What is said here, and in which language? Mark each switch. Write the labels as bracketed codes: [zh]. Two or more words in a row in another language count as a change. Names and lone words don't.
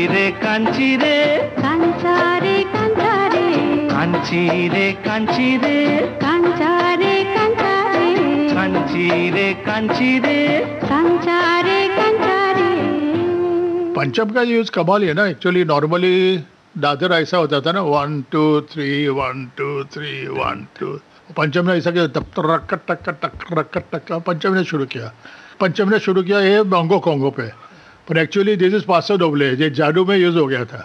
[hi] कांची रे कांचा रे कांचा रे कांची रे कांची रे कांचा रे कांचा रे कांची रे कांची रे कांचा रे कांचा रे। पंचम का यूज कमाल है ना। एक्चुअली नॉर्मली दादर ऐसा होता था ना 1 2 3 1 2 3 1 2। पंचम ने ऐसा किया तब टक टक टक टक टक पंचम ने शुरू किया। पंचम ने शुरू किया ये बोंगो कोंगो पे, पर एक्चुअली [en] this is [hi] पासो डोबले ये जादू में यूज हो गया था।